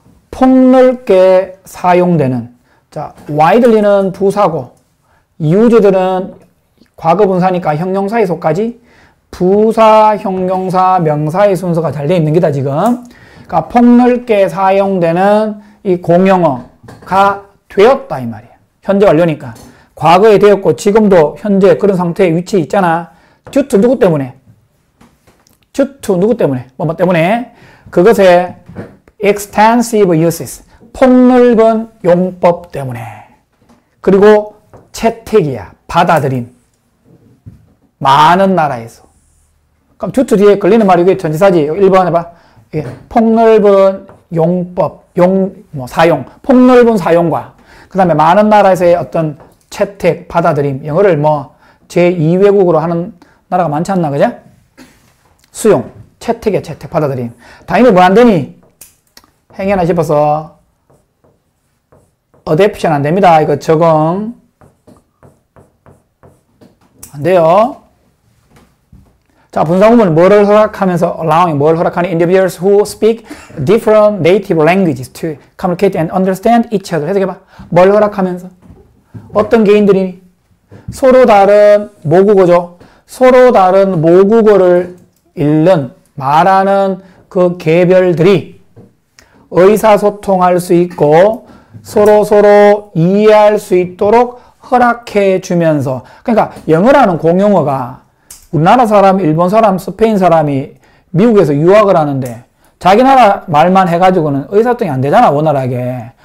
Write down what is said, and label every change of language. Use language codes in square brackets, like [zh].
[ko] 폭넓게 사용되는. 자, widely는 부사고, used는 과거 분사니까 형용사의 속까지 부사, 형용사, 명사의 순서가 잘 되어 있는 게다, 지금. 그러니까 폭넓게 사용되는 이 공용어가 되었다, 이 말이야. 현재 완료니까. 과거에 되었고, 지금도 현재 그런 상태에 위치해 있잖아. [en] due to [ko] 누구 때문에? due to 누구 때문에? 뭐 때문에? [en] 그것의 extensive uses. [ko] 폭넓은 용법 때문에. 그리고 채택이야. 받아들임. 많은 나라에서. 그럼 due to 뒤에 걸리는 말이 이게 전치사지. 1번 해봐. 폭넓은 용법, 사용. 폭넓은 사용과 그 다음에 많은 나라에서의 어떤 채택, 받아들임. 영어를 제2외국어로 하는 나라가 많지 않나, 그죠? 수용, 채택의 채택, 받아들임. 당연히 뭐 안 되니? 행여나 싶어서 어댑션 안 됩니다. 이거 적응 안 돼요. 자, 분사구문은 뭐를 허락하면서 [en] allowing [ko] 뭘 허락하니? [en] individuals who speak different native languages to communicate and understand each other. [ko] 해석해봐. 뭘 허락하면서? 어떤 개인들이 서로 다른 모국어죠. 서로 다른 모국어를 읽는, 말하는 그 개별들이 의사소통할 수 있고 서로 이해할 수 있도록 허락해 주면서, 그러니까 영어라는 공용어가 우리나라 사람, 일본 사람, 스페인 사람이 미국에서 유학을 하는데 자기 나라 말만 해가지고는 의사소통이 안 되잖아, 원활하게.